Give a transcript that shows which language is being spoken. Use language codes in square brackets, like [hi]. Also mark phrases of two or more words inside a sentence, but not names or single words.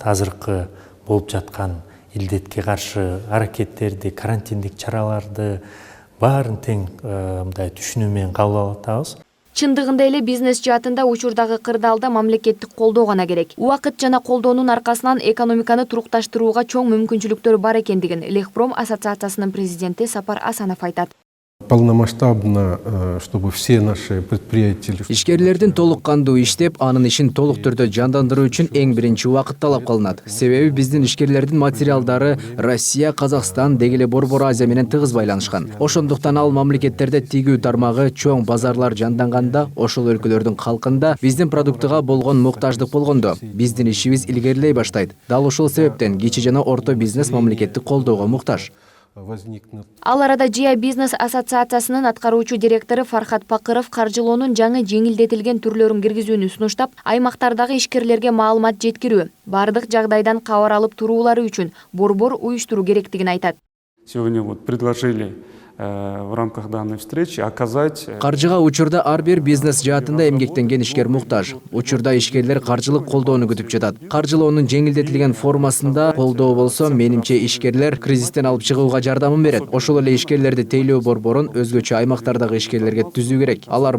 [ky] Азыркы болуп жаткан илдетке каршы аракеттерди, карантиндик чараларды баарын тең мындай түшүнүү менен кабыл алып атабыз. Чындыгында эле бизнес жаатында учурдагы кырдаалда мамлекеттик колдоо гана керек. Убакыт жана колдоонун аркасынан экономиканы турукташтырууга чоң мүмкүнчүлүктөр бар экендигин Лехпром ассоциациясынын президенти Сапар Асанов айтат. [ru] Полномасштабно, чтобы все наши предприятия... [ky] Ишкерлердин толук кандуу иштеп, анын ишин толук түрдө жандандыруу үчүн эң биринчи убакыт талап кылынат. Себеби биздин ишкерлердин материалдары Россия, Казакстан, дегеле Борбор Азия менен тыгыз байланышкан. Ошондуктан ал мамлекеттерде тигүү тармагы, чоң базарлар жанданганда, ошол өлкөлөрдүн калкында биздин продуктуга болгон муктаждык болгондо, биздин ишибиз илгерилей баштайт. Дал ушул себептен кичи жана орто бизнес мамлекеттик колдоого муктаж. Ал арада ЖИА Бизнес-ассоциациясынын аткаруучу директору Фархат Пакыров каржылоонун жаңы жеңилдетилген түрлөрүн киргизүүнү сунуштап, аймактардагы ишкерлерге маалымат жеткирүү, бардык жагдайдан кабар алып туруулары үчүн борбор уюштуруу керектигин айтат. [ru] Сегодня предложили в рамках данной встречи оказать... [ky] Каржыга учурда ар бир бизнес жаатында эмгектенген ишкер муктаж. Учурда ишкерлер каржылык колдоону күтүп жатат. Каржылоонун жеңилдетилген формасында колдоо болсо, менимче ишкерлер кризистен алып чыгууга жардамын берет. Ошол эле ишкерлерди тейлөө борборун өзгөчө аймактардагы ишкерлерге түзүү керек.